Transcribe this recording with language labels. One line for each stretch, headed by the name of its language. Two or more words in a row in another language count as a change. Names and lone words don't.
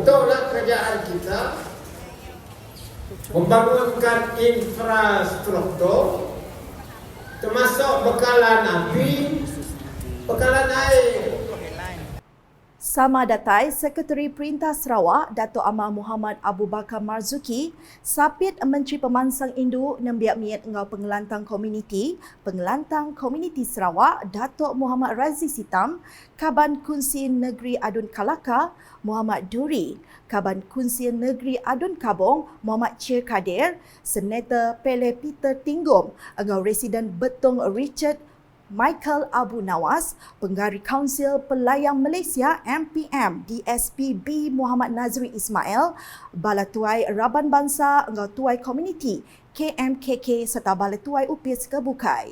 Malay: Itulah kerajaan kita membangunkan infrastruktur termasuk bekalan api, bekalan air.
Iban: Sama datai Sekretari Perintah Sarawak Datuk Amar Muhammad Abu Bakar Marzuki sapit Menteri Pemansang Induk nembiak miat ngau pengelantang komuniti Sarawak Datuk Muhammad Razi Sitam, Kaban Kunsi Negeri Adun Kalaka Muhammad Duri, Kaban Kunsi Negeri Adun Kabong Muhammad Chir Kadir, Senator Pele Peter Tinggum, ngau Residen Betong Richard Michael Abu Nawas, Penggari Kaunsil Pelayang Malaysia MPM DSP B Muhammad Nazri Ismail, Bala Tuai Raban Bangsa, Engau Tuai Komuniti KMKK serta Bala Tuai Upis Kebukai.